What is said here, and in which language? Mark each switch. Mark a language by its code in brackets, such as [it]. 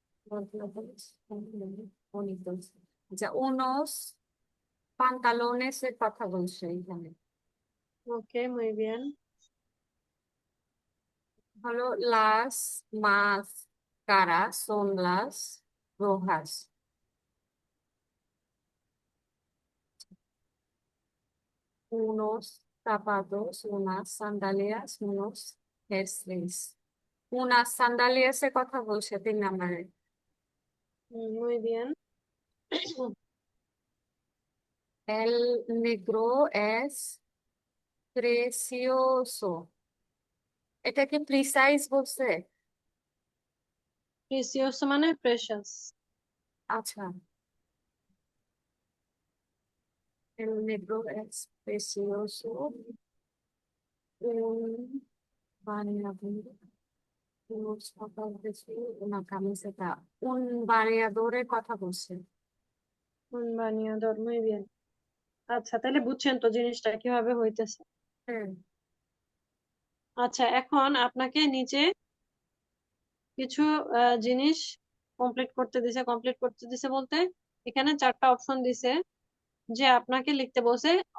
[es] Pantalones son muy bonitos. [bn] আচ্ছা, [es] unos pantalones [bn] এর কথা বলছে এখানে। [es] ওকে, muy bien। হলো las más caras son las rojas. Unos zapatos, unas sandalias, unos jerseys. Unas sandalias [bn] এর কথা বলছে 3 নম্বরে। [es] Muy bien. El negro es precioso। [bn] এটা কি প্রিসাইজ বলছে? Precioso মানে precious. [es] আচ্ছা, el negro es precioso, un bañador, unos zapatos y una camiseta। [bn] un বানিয়াদোরের কথা বলছে। [es] Un bañador, muy bien। [bn] আচ্ছা, তাহলে বুঝছেন তো জিনিসটা কিভাবে হইতেছে। হ্যাঁ। আচ্ছা, এখন আপনাকে নিচে কিছু জিনিস কমপ্লিট করতে দিছে বলতে এখানে 4টা অপশন দিছে যে আপনাকে লিখতে বলছে।